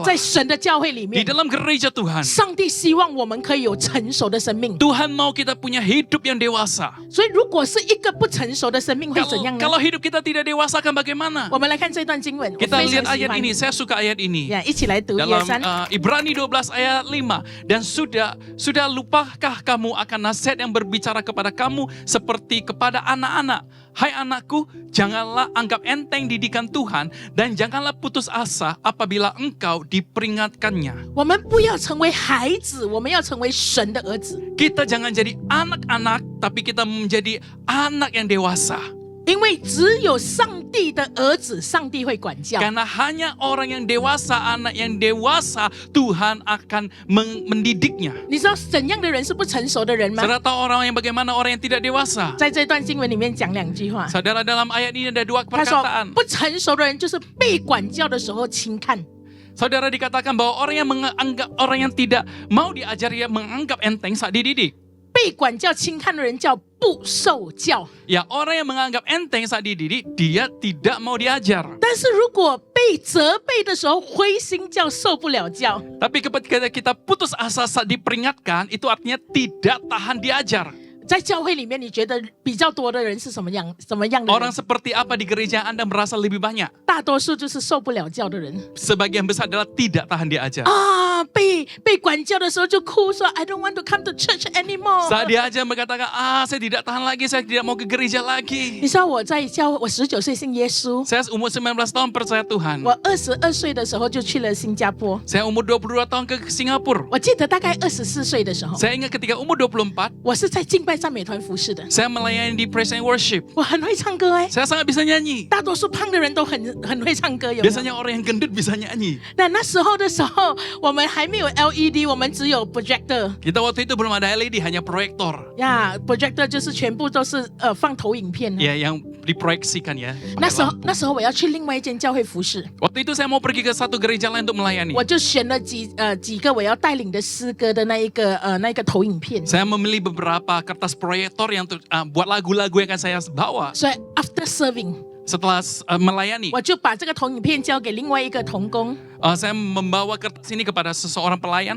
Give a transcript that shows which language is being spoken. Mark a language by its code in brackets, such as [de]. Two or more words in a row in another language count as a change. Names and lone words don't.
[zh] 在神的教会里 [id] di [zh] 面， [id] dalam gereja Tuhan, [zh] 上帝希望我们可以有成熟的生命。 [id] Tuhan mau kita punya hidup yang dewasa. [zh] 所以，如果是一个不成熟的生命，会怎样呢？ [id] Kalau hidup kita tidak dewasa akan bagaimana? [zh] 我们来看这段经文，我 [id] Kita [zh] 非常 [id] lihat [zh] 喜 [id] ayat [zh] 欢。 [id] ini, saya suka ayat ini. [zh] 呀，一起来读，1、 [id] Dalam [zh] 2、3。 [id] Ibrani 12 ayat 5. Dan sudah lupakah kamu akan nasihat yang berbicara kepada kamu seperti kepada anak-anak? Hai anakku, janganlah anggap enteng didikan Tuhan dan janganlah putus asa apabila engkau diperingatkannya. [zh] 我们不要成为孩子，我们要成为神的儿子。 [id] Kita jangan jadi anak-anak, tapi kita menjadi anak yang dewasa. [zh] 因为只有上帝的儿子，上帝会管教。 [id] Karena hanya orang yang dewasa, anak yang dewasa, Tuhan akan mendidiknya. [zh] 你知道怎样的人是不成熟的人吗？ [id] Saudara tahu orang yang bagaimana orang yang tidak dewasa? [zh] 在这段经文里面讲2句话。 [id] Saudara, dalam ayat ini ada 2 [zh] 他说 [id] perkataan. [zh] 不成熟的人就是被管教的时候轻看， [id] Saudara, dikatakan bahwa orang yang tidak mau diajari, menganggap enteng saat dididik. [zh] 被管教轻看的人叫不受教。 [id] Ya, orang yang menganggap enteng saat dididik, dia tidak mau diajar. [zh] 但是如果被责备的时候灰心叫受不了教。 [id] Tapi ketika kita putus asa saat diperingatkan, itu artinya tidak tahan diajar. [zh] 在教会里面，你觉得比较多的人是什么样的 [id] Orang [zh] 人？ [id] seperti apa di gereja Anda merasa lebih banyak? [zh] 大多数就是受不了教的人 [id] Sebagian besar adalah tidak tahan diajar. [zh] 啊，被管教的时候就哭说 [en] I don't want to come to church anymore。 [id] Saat diajar berkatakan, saya tidak tahan lagi, saya tidak mau ke gereja lagi. [zh] 你知道我在教会，我19岁信耶稣， [id] Saya umur 19 tahun percaya Tuhan. [zh] 我22岁的时候就去了新加坡。 [id] Saya umur 22 tahun ke Singapura. [zh] 我记得大概24岁的时候， [id] Saya ingat ketika umur 24, [zh] 我是在敬拜赞美团服侍的， [id] saya melayani di [en] praise and worship. [zh] 我很会唱歌哎。 [id] Saya sangat bisa nyanyi. [zh] 大多数胖的人都很会唱歌，有没有？ [id] Biasanya orang yang gendut bisa nyanyi. [zh] 那时候的时候，我们还没有 LED， 我们只有 projector。 [id] Kita waktu itu belum ada LED, hanya proyektor. [zh] 呀、projector 就是全部都是放投影片的。 [id] Ya, yang diproyeksikan ya. [zh] 那 [id] pakai [zh] 时候 [id] lampu. [zh] 那时候我要去另外一间教会服侍， [id] Waktu itu saya mau pergi ke satu gereja lain untuk melayani. [zh] 我就选了几个我要带领的诗歌的那一个投影片。 [id] Saya memilih beberapa kertas proyektor yang buat lagu-lagu yang akan saya bawa. [en] 所以 after serving， [id] Setelah melayani, [zh] 我就把这个投影片交给另外一个同工， [id] saya membawa kertas ini kepada seseorang pelayan